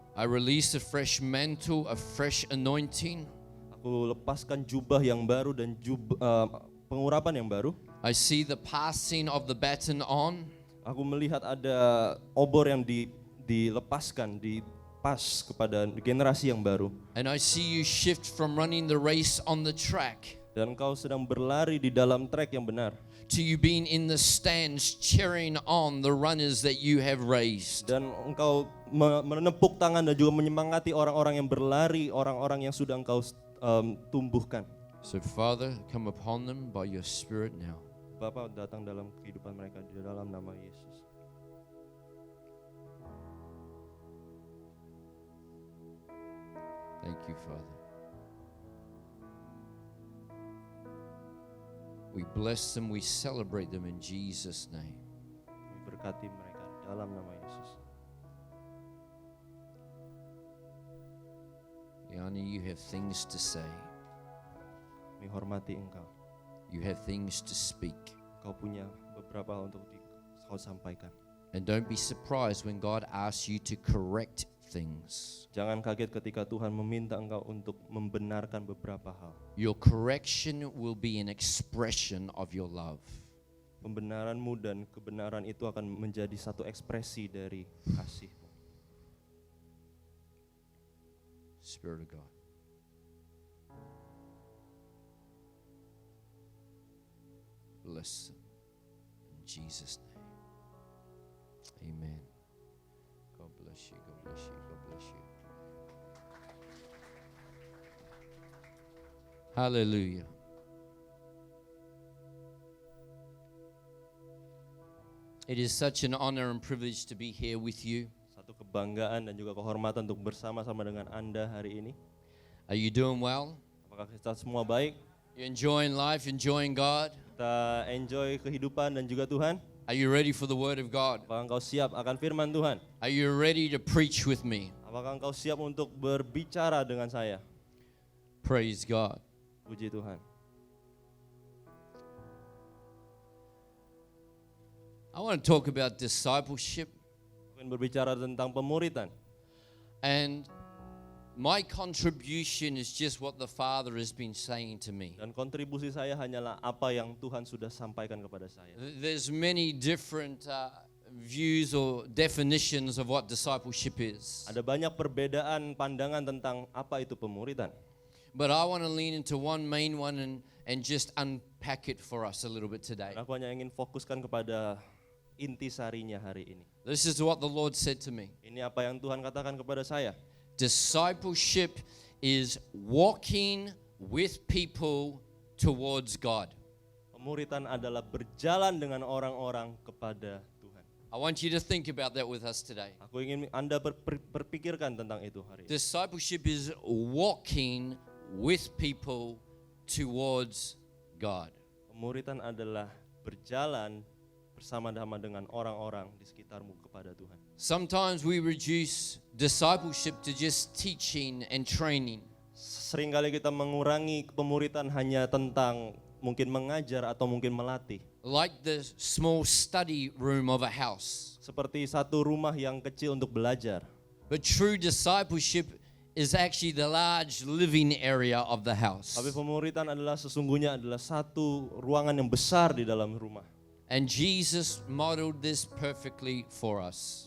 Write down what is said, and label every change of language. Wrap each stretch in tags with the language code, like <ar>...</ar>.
<en>I release a fresh mantle, a fresh anointing.</en> <id>Aku lepaskan jubah yang baru dan pengurapan yang baru.</id> <en>I see the passing of the baton on.</en> <id>Aku melihat ada obor yang dilepaskan, dipas kepada generasi yang baru.</id> <en>And I see you shift from running the race on the track</en> <id>Dan engkau sedang berlari di dalam trek yang benar.</id> <en>to you being in the stands cheering on the runners that you have raised.</en> <id>Dan engkau menepuk tangan dan juga menyemangati orang-orang yang berlari, orang-orang yang sudah engkau tumbuhkan.</id> <en>So Father, come upon them by your Spirit now.</en> <id>Bapa, datang dalam kehidupan mereka di dalam nama Yesus.</id> <en>Thank you, Father. We bless them, we celebrate them in Jesus' name.</en> <id>Kami berkati mereka dalam nama Yesus.</id> <en>Yanni, you have things to say.</en> <id>Kami hormati engkau.</id> <en>You have things to speak.</en> <id>Kau punya beberapa hal untuk kau sampaikan.</id> <en>And don't be surprised when God asks you to correct things.</en> <id>Jangan kaget ketika Tuhan meminta engkau untuk membenarkan beberapa hal.</id> <en>Your correction will be an expression of your love.</en> <id>Pembenaranmu dan kebenaran itu akan menjadi satu ekspresi dari kasih-Mu.</id> <en>Spirit of God. Bless them in Jesus' name. Amen. God bless you. God bless you. God bless you. Hallelujah. It is such an honor and privilege to be here with you.</en> <id>Satu kebanggaan dan juga kehormatan untuk bersama-sama dengan Anda hari ini.</id> <en>Are you doing well?</en> <id>Apakah kita semua baik?</id> <en>You enjoying life, enjoying God?</en> <id>Kita enjoy kehidupan dan juga Tuhan?</id> <en>Are you ready for the word of God?</en> <id>Apakah engkau siap akan firman Tuhan?</id> <en>Are you ready to preach with me?</en> <id>Apakah engkau siap untuk berbicara dengan saya?</id> <en>Praise God.</en> <id>Puji Tuhan.</id> <en>I want to talk about discipleship,</en> <id>Aku ingin berbicara tentang pemuritan.</id> <en>and my contribution is just what the Father has been saying to me.</en> <id>Dan kontribusi saya hanyalah apa yang Tuhan sudah sampaikan kepada saya.</id> <en>There's many different views or definitions of what discipleship is.</en> <id>Ada banyak perbedaan pandangan tentang apa itu pemuritan.</id> <en>But I want to lean into one main one and just unpack it for us a little bit today.</en> <id>Dan aku hanya ingin fokuskan kepada intisarinya hari ini.</id> <en>This is what the Lord said to me.</en> <id>Ini apa yang Tuhan katakan kepada saya.</id> <en>Discipleship is walking with people towards God.</en> <id>Pemuritan adalah berjalan dengan orang-orang kepada Tuhan.</id> <en>I want you to think about that with us today.</en> <id>Aku ingin Anda berpikirkan tentang itu hari ini.</id> <en>Discipleship is walking with people towards God.</en> <id>Pemuritan adalah berjalan bersama-sama dengan orang-orang di sekitarmu kepada Tuhan.</id> <en>Sometimes we reduce discipleship to just teaching and training.</en> <id>Seringkali kita mengurangi pemuritan hanya tentang mungkin mengajar atau mungkin melatih.</id> <en>Like the small study room of a house.</en> <id>Seperti satu rumah yang kecil untuk belajar.</id> <en>But true discipleship is actually the large living area of the house.</en> <id>Tapi pemuritan adalah sesungguhnya adalah satu ruangan yang besar di dalam rumah.</id> <en>And Jesus modeled this perfectly for us.</en>